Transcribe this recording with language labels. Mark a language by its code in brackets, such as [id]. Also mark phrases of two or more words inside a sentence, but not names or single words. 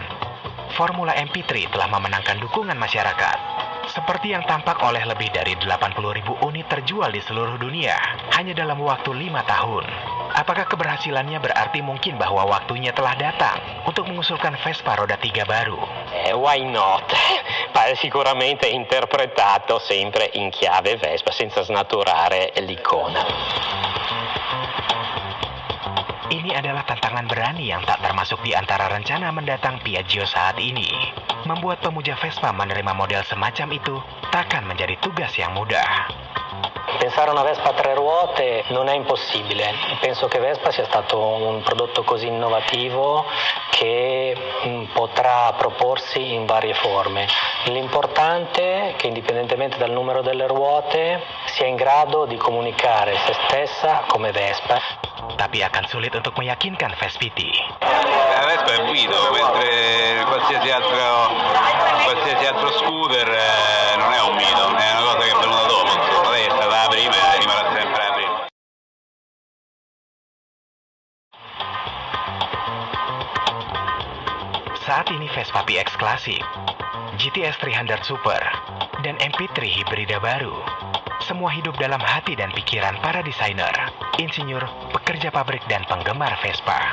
[id] Formula MP3 telah memenangkan dukungan masyarakat. Seperti yang tampak oleh lebih dari 80.000 unit terjual di seluruh dunia hanya dalam waktu 5 tahun. Apakah keberhasilannya berarti mungkin bahwa waktunya telah datang untuk mengusulkan Vespa roda 3 baru? [en] Why not? [it] Pare sicuramente interpretato sempre in chiave Vespa, senza snaturare l'icona. [id] Ini adalah tantangan berani yang tak termasuk di antara rencana mendatang Piaggio saat ini. Membuat pemuja Vespa menerima model semacam itu takkan menjadi tugas yang mudah. [it] Pensare a una Vespa a 3 ruote non è impossibile. Penso che Vespa sia stato un prodotto così innovativo che potrà proporsi in varie forme. L'importante è che indipendentemente dal numero delle ruote sia in grado di comunicare se stessa come Vespa. [id] Tapi akan sulit untuk meyakinkan Vespiti. [it] La Vespa è guido, mentre qualsiasi altro scooter non è un mito, è una cosa che è venuta dopo, insomma, lei è stata la prima e rimarrà sempre la prima. [id] Saat ini Vespa PX Classic, GTS 300 Super, dan MP3 hibrida baru. Semua hidup dalam hati dan pikiran para desainer, insinyur, pekerja pabrik dan penggemar Vespa.